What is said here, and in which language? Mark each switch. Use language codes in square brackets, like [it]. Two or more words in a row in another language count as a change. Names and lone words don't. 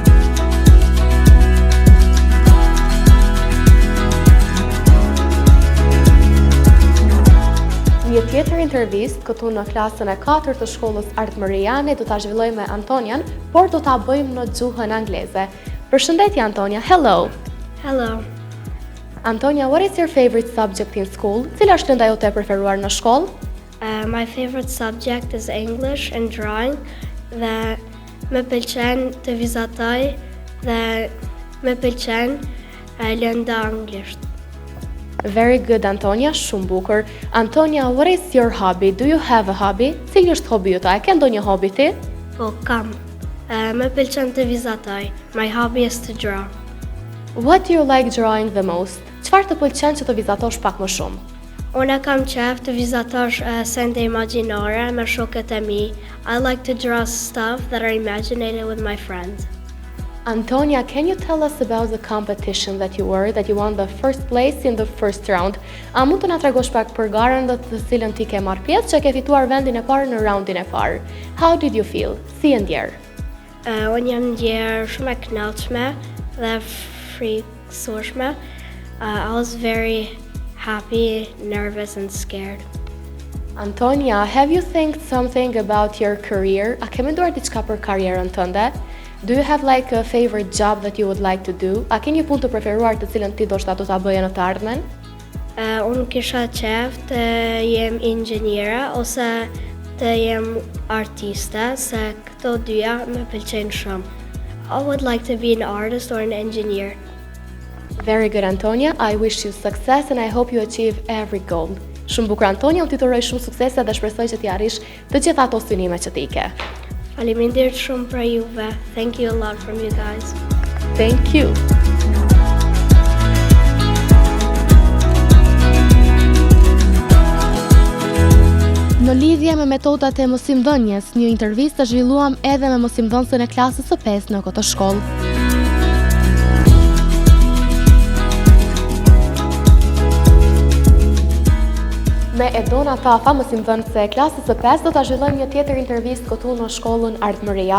[sq] Një tjetër intervistë këtu në klasën e 4 të shkollës Ardmëria ne do ta zhvillojmë me Antonian, por do ta bëjmë në gjuhën angleze. Përshëndetje Antonia, [en] hello. [sq] Hello. [en] Antonia, what is your favorite subject in school? [sq] Cila është lënda jote e preferuar në shkollë? [en] My favorite subject is English and drawing. [sq] Dhe më pëlqen të vizatoj dhe më pëlqen lënda anglisht. [en] Very good, Antonia, [sq] shumë bukur. [en] Antonia, what is your hobby? Do you have a hobby? [sq] Cili është hobi jota? E ke ndonjë hobi ti? Po, kam. Më pëlqen të vizatoj. [en] My hobby is to draw. What do you like drawing the most? [sq] Çfarë të pëlqen që të vizatosh pak më shumë? Unë kam qef të vizatosh sende imagjinare me shokët e mi. [en] I like to draw stuff that are imaginated with my friends. Antonia, can you tell us about the competition that you won the first place in the first round? [sq] A mund të na tregosh pak për garën dhe të cilën ti ke marrë pjesë që ke fituar vendin e parë në raundin e parë? [en] How did you feel? [sq] Si e ndjer? Unë jam ndjer shumë e kënaqshme dhe frikësueshme. [en] I was very happy, nervous and scared. Antonia, have you think something about your career? [sq] A ke menduar diçka për karrierën tënde? [en] Do you have like a favorite job that you would like to do? [sq] A ke një punë të preferuar të cilën ti do të ta bëje në të ardhmen? Unë kisha qef të jem inxhiniera ose të jem artiste, se këto dyja më pëlqejnë shumë. [en] I would like to be an artist or an engineer. Very good, Antonia. I wish you success and I hope you achieve every goal. [sq] Shumë bukur, Antonia, unë ti të uroj shumë suksese dhe shpresoj që ti arrish të gjitha ato synime që ti ke. Faleminderit shumë për juve. [en] Thank you a lot from you guys. Thank you. [sq] Në lidhje me metodat e mosimdhënies, një intervistë të zhvilluam edhe me mosimdhënësin e klasës së 5 në këtë shkollë. Me Edona Tafa, mosimdhënëse e klasës së 5, do ta zhvillojmë një tjetër intervistë këtu në shkollën Ardmëria.